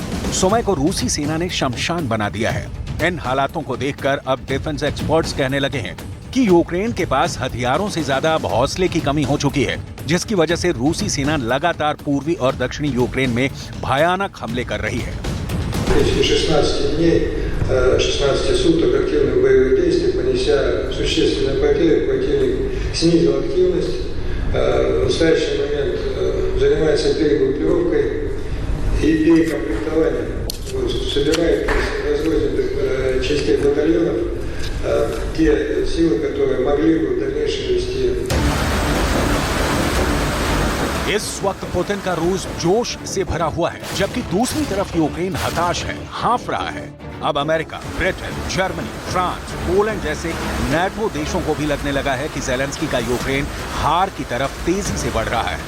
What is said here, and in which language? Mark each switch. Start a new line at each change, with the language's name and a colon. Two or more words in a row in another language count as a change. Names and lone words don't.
Hindi: सुमे को रूसी सेना ने शमशान बना दिया है। इन हालातों को देखकर अब
English: defense experts
Hindi: कहने लगे हैं कि यूक्रेन के पास हथियारों से ज्यादा अब हौसले की कमी हो चुकी है, जिसकी वजह से रूसी सेना लगातार पूर्वी और दक्षिणी यूक्रेन में भयानक हमले कर रही है।
Russian: 16 суток активных боевых действий, понеся существенные потери, противник снизил активность. В настоящий момент занимается перегруппировкой и перекомплектованием. Собирает, разводит частей батальонов те силы, которые могли бы в дальнейшем вести.
Hindi: इस वक्त पुतिन का रूस जोश से भरा हुआ है, जबकि दूसरी तरफ यूक्रेन हताश है, हाँफ रहा है। अब अमेरिका, ब्रिटेन, जर्मनी, फ्रांस, पोलैंड जैसे नाटो देशों को भी लगने लगा है कि ज़ेलेंस्की का यूक्रेन हार की तरफ तेजी से बढ़ रहा है।